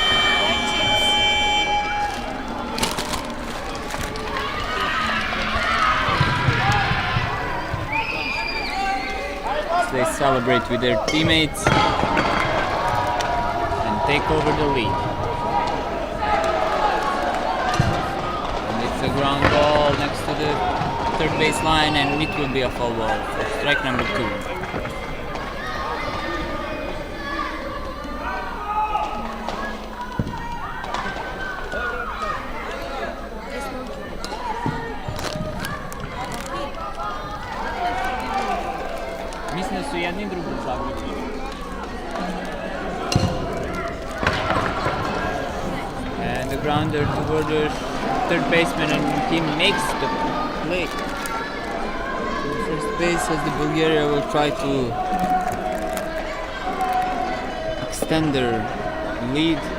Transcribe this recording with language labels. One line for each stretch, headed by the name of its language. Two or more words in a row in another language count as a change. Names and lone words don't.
English: They celebrate with their teammates and take over the lead. And it's a ground ball next to the third base line, and it will be a foul ball for strike number 2.
Croatian: Mislim da su jedni drugi završili.
English: And the grounder toward the third baseman, and he makes the play. To first base, as the Bulgaria will try to extend their lead.